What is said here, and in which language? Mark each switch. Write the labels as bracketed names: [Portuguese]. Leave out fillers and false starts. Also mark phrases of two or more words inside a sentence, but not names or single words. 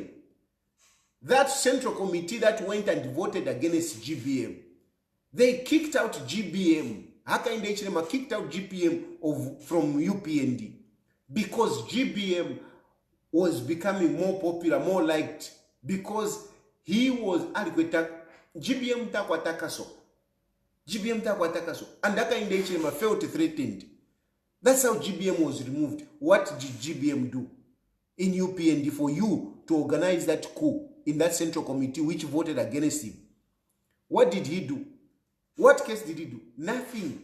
[English] That central committee that went and voted against GBM. They kicked out GBM. Hakainde Hichilema kicked out GBM from UPND because GBM was becoming more popular, more liked because he was [Bemba] alikweta GBM takwatakaso. GBM takwatakaso. [English] And Hakainde Hichilema felt threatened. That's how GBM was removed. What did GBM do in UPND for you to organize that coup in that central committee which voted against him? What did he do? What case did he do? Nothing.